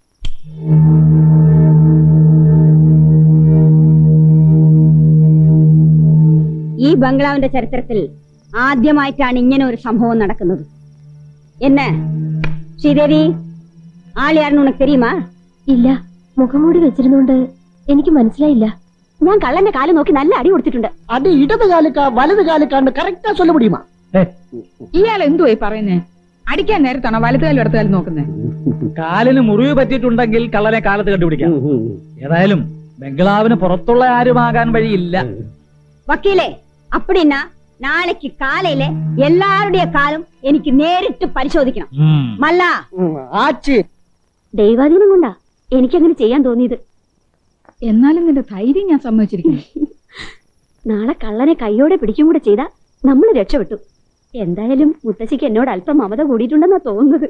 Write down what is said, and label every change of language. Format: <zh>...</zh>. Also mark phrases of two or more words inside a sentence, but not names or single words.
<ml>ഈ ബംഗ്ലാവിന്റെ ചരിത്രത്തിൽ ആദ്യമായിട്ടാണ് ഇങ്ങനെ ഒരു സംഭവം നടക്കുന്നത്.</ml> <ta>என்ன ശ്രീദേവി, ആൾ யாருன்னு உனக்கு தெரியுமா?</ta> <ml>ഇല്ല, മുഖംമൂടി വെച്ചിരുന്നോണ്ട് എനിക്ക് മനസ്സിലായില്ല. ഞാൻ കള്ളന്റെ കാല് നോക്കി നല്ല അടി കൊടുത്തിട്ടുണ്ട്. അത് ഇടത് കാലിക്കാ വലത് കാലിക്കാണ്ട് കറക്റ്റാ</ml> <ta>சொல்ல முடியுமா?</ta> <ml>ഇയാൾ എന്തുവായി പറയുന്നേ? അടിക്കാൻ നേരത്താണോ വലതുകാലും ഇടത്തുകാലും നോക്കുന്നേ? കാലിന് മുറിവ് പറ്റിയിട്ടുണ്ടെങ്കിൽ കള്ളനെ കാലത്ത് കണ്ടുപിടിക്കാം. ഏതായാലും ബംഗ്ലാവിന് പുറത്തുള്ള ആരുമാകാൻ വഴിയില്ല. വക്കീലേ,</ml> <ta>அப்படின்னா நாளைக்கு காலையில எல்லாருடைய காலும்</ta> <ml>എനിക്ക് നേരിട്ട് പരിശോധിക്കണം. മല്ല ആച്ചി, ദൈവാധീനം കൊണ്ടാ എനിക്കങ്ങനെ ചെയ്യാൻ തോന്നിയത്. എന്നാലും നിന്റെ ധൈര്യം ഞാൻ സമ്മതിച്ചിരിക്കുന്നു. നാളെ കള്ളനെ കൈയോടെ പിടിക്കും കൂടെ ചെയ്താ നമ്മൾ രക്ഷപ്പെട്ടു. എന്തായാലും മുത്തശ്ശിക്ക് എന്നോട് അല്പം മമത കൂടിയിട്ടുണ്ടെന്നാ തോന്നുന്നത്.</ml>